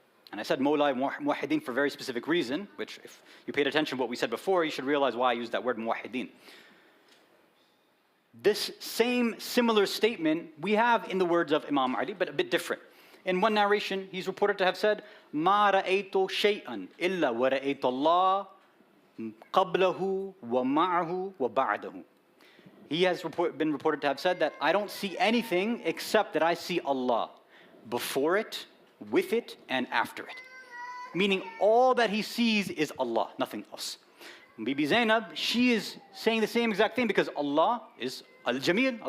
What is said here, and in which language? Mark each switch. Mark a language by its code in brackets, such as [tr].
[en] And I said Mawla Muwahhideen for a very specific reason, which if you paid attention to what we said before, you should realize why I used that word Muwahhideen. This same similar statement we have in the words of Imam Ali, but a bit different. In one narration, he's reported to have said, [ar] مَا رَأَيْتُ شَيْئًا إِلَّا وَرَأَيْتُ اللَّهِ قَبْلَهُ وَمَعَهُ وَبَعْدَهُ. [en] He has been reported to have said that I don't see anything except that I see Allah before it, with it, and after it. Meaning all that he sees is Allah, nothing else. Bibi Zainab, she is saying the same exact thing because Allah is Al-Jamil.